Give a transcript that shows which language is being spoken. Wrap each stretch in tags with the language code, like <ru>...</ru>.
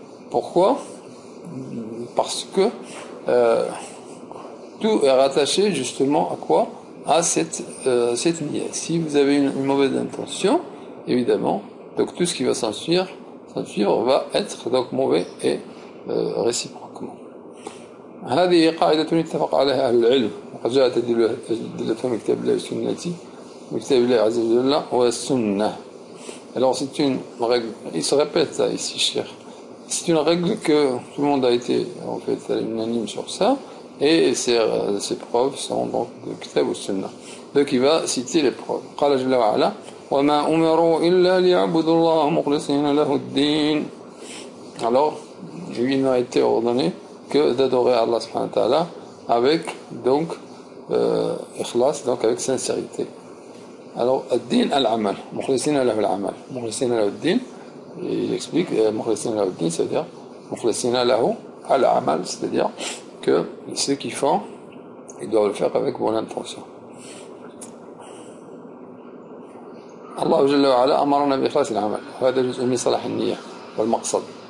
<fr>Pourquoi? Parce que tout est rattaché justement à quoi? À cette niyyah. Si vous avez une mauvaise intention, évidemment, donc tout ce qui va s'en suivre va être donc mauvais et réciproquement.</fr> <ar>هذه قاعدة اتفق عليها أهل العلم وقد جاءت أدلتها من كتاب الله والسنة من كتاب الله عز وجل والسنة.</ar> <fr>Alors c'est une règle, il se répète ça ici, cher. C'est une règle que tout le monde a été en fait unanime sur ça. Et ces preuves sont donc de Kitab ou Sunnah. Donc il va citer les preuves.</fr> <ar>قال جل وعلا وما أمروا إلا ليعبدوا الله مخلصين له الدين.</ar> <fr>Alors il n'a été ordonné que d'adorer Allah subhanahu wa ta'ala avec donc ikhlas, donc avec sincérité. Alors</fr> <ar>الدين العمل مخلصين له العمل مخلصين له الدين,</ar> <fr>il explique</fr> <ar>مخلصين له الدين,</ar> <fr>c'est-à-dire</fr> <ar>مخلصين له العمل,</ar> <fr>c'est-à-dire que ceux qui font, ils doivent le faire avec bonne intention.</fr> <ar>Allah جل وعلا أمرنا بإخلاص العمل وهذا جزء من صلاح النية والمقصد.</ar>